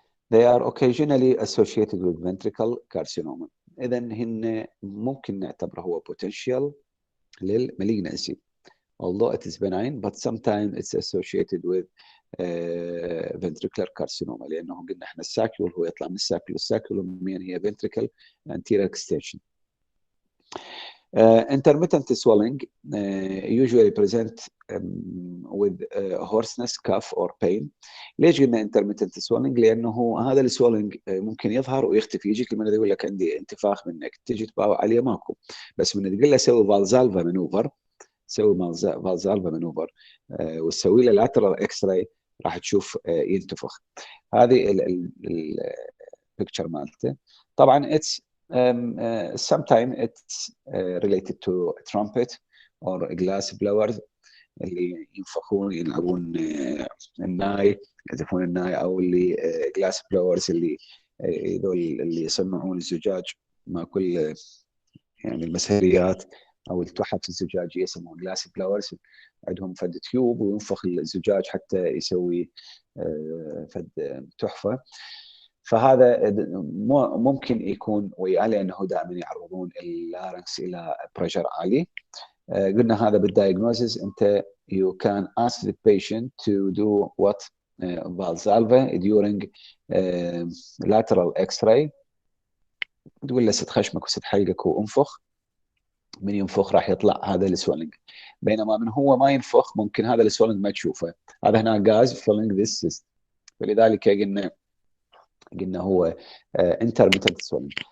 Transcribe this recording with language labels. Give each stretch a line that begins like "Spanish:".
English: They are occasionally associated with ventricle carcinoma.
Arabic: إذا هن ممكن نعتبره هو
English: potential للmalignancy. Although it is benign, but sometimes it's associated with
Arabic: ventricular carcinoma، لانه قلنا احنا الساكيول هو يطلع من الساكيول، الساكيول مين هي
English: ventricle anterior extension. Intermittent swelling usually present with hoarseness, cough or pain.
Arabic: ليش قلنا intermittent swelling؟ لانه هذا السويلنج ممكن يظهر ويختفي. يجيك المريض يقول لك عندي انتفاخ منك، تجي تباوع عليه ماكو، بس من تقول له سوي فالزالفا مانوفر، سوي فالزالفا مانوفر وتسوي له لاترال اكس راي راح تشوف ينتفخ. هذه البيكتشر مالته. طبعا
English: it's sometimes it's related to trumpet or glass blowers
Arabic: اللي ينفخون يلعبون الناي، يزفون الناي، او اللي جلاس بلورز اللي هذول اللي يصنعون الزجاج مع كل يعني المسهريات او التحف الزجاجيه يسمون جلاس بلورز، عندهم فد تيوب وينفخ الزجاج حتى يسوي فد تحفه. فهذا ممكن يكون وياه لانه دائما يعرضون اللارنكس الى بريشر عالي. قلنا هذا بالدايجنوزز انت
English: you can ask the patient to do what Valsalva during lateral x-ray.
Arabic: تقول له ست خشمك وست حلقك وانفخ، من ينفخ راح يطلع هذا السويلنج، بينما من هو ما ينفخ ممكن هذا السويلنج ما تشوفه. هذا هنا غاز
English: filling this cyst،
Arabic: فلذلك قلنا هو intermittent swelling.